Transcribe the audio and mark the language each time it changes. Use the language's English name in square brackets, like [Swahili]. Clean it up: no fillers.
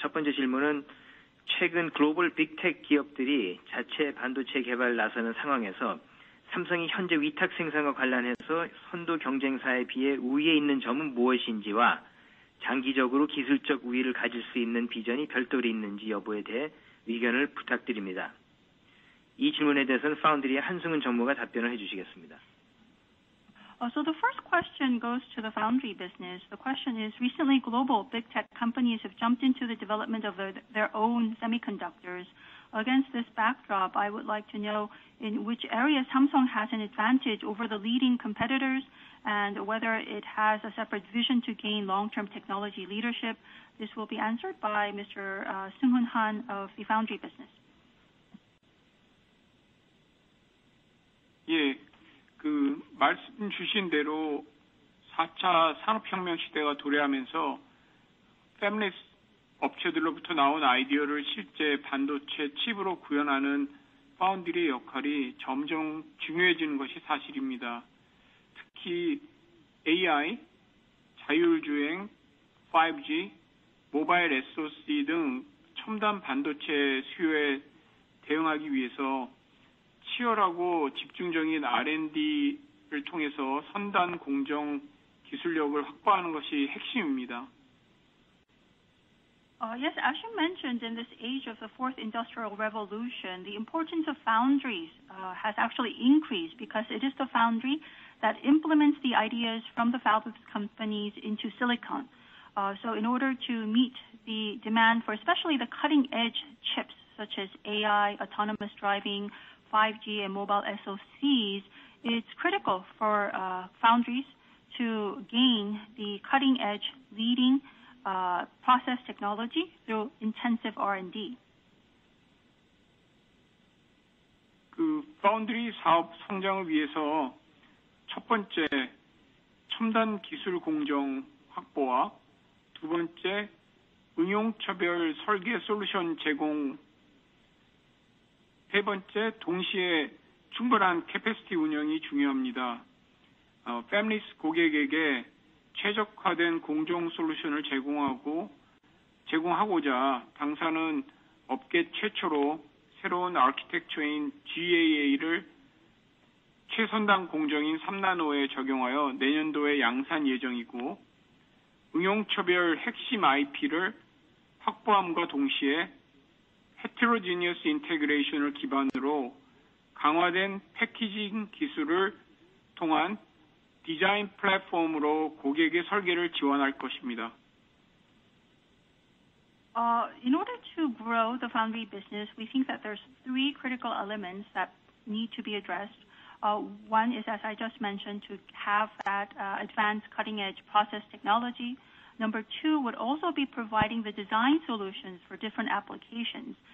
[Korean] 첫 번째 질문은 최근 글로벌 빅테크 기업들이 자체 반도체 개발 나서는 상황에서 삼성이 현재 위탁 생산과 관련해서 선도 경쟁사에 비해 우위에 있는 점은 무엇인지와 장기적으로 기술적 우위를 가질 수 있는 비전이 별도로 있는지 여부에 대해 의견을 부탁드립니다. 이 질문에 대해서는 파운드리의 한승훈 전무가 답변을 해주시겠습니다. [English] So the first question goes to the foundry business. The question is, recently global big tech companies have jumped into the development of their own semiconductors. Against this backdrop, I would like to know in which areas Samsung has an advantage over the leading competitors and whether it has a separate vision to gain long-term technology leadership. This will be answered by Mr. Seung-Hoon Han of the foundry business. [Korean] 예. 말씀 주신 대로 4차 산업혁명 시대가 도래하면서 팹리스 업체들로부터 나온 아이디어를 실제 반도체 칩으로 구현하는 파운드리의 역할이 점점 중요해지는 것이 사실입니다. 특히 AI, 자율주행, 5G, 모바일 SoC 등 첨단 반도체 수요에 대응하기 위해서 치열하고 집중적인 R&D를 통해서 선단 공정 기술력을 확보하는 것이 핵심입니다. [English] Yes, as you mentioned, in this age of the fourth industrial revolution, the importance of foundries has actually increased because it is the foundry that implements the ideas from the fabless companies into silicon. So in order to meet the demand for especially the cutting edge chips such as AI, autonomous driving, 5G and mobile SoCs, it's critical for foundries to gain the cutting edge leading process technology through intensive R&D. [Korean] 파운드리 사업 성장을 위해서 첫 번째, 첨단 기술 공정 확보와 두 번째, 응용처별 설계 솔루션 제공, 세 번째, 동시에 충분한 캐패시티 운영이 중요합니다. 팹리스 고객에게 최적화된 공정 솔루션을 제공하고자 당사는 업계 최초로 새로운 아키텍처인 GAA를 최선단 공정인 3나노에 적용하여 내년도에 양산 예정이고, 응용처별 핵심 IP를 확보함과 동시에 헤테로지니어스 인테그레이션을 기반으로 강화된 패키징 기술을 통한 디자인 플랫폼으로 고객의 설계를 지원할 것입니다. [English] In order to grow the foundry business, we think that there's 3 critical elements that need to be addressed. One is, as I just mentioned, to have that advanced cutting-edge process technology. Number 2 would also be providing the design solutions for different applications.